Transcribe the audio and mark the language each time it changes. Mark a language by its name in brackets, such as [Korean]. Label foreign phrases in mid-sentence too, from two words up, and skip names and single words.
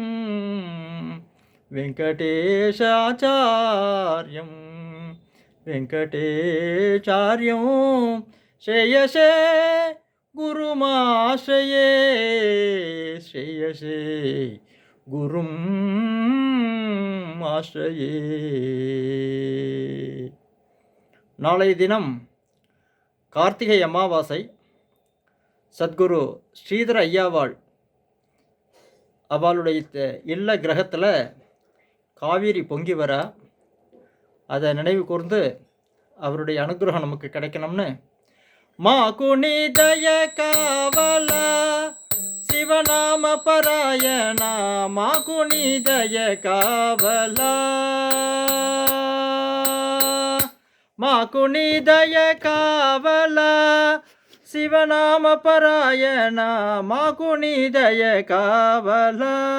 [Sanskrit] వెంకటేశాచార్యం వెంకటేశార్యం శ్రేయసే గురుమాశ్రయే శ్రేయసే గురుం ஆශ්‍රயே. [Tamil] நாளைய தினம் கார்த்திகை அமாவாசை. சத்குரு ஸ்ரீதர ஐயாவாள் அவளுடைய இல்ல கிரகத்தில் காவேரி பொங்கி வர, அதை நினைவு கூர்ந்து அவருடைய அனுகிரகம் நமக்கு கிடைக்கணும்னு [Telugu] మాకు నీ దయ కావల శివనామ పరాయణ మాకు నీ దయ కావలా మాకు నీ దయ కావలా శివనామ పరాయణ మాకు నీ దయ కావలా.